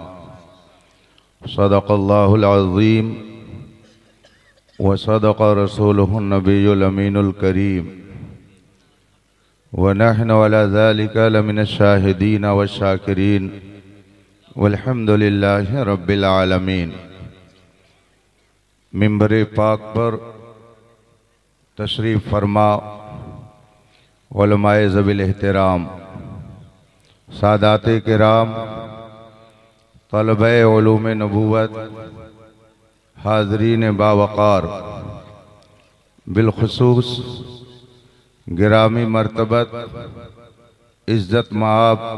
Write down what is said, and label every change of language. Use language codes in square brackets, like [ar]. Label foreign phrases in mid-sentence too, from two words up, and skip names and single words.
[ar] صدق الله العظيم وصدق رسوله النبي الأمين الكريم ونحن على ذلك لمن الشاهدين والشاكرين والحمد لله رب العالمين. [ur] منبر پاک پر تشریف فرما علمائے ذوی احترام، سادات کرام، طلبہ علوم نبوت، حاضرین باوقار، بالخصوص گرامی مرتبت عزت مآب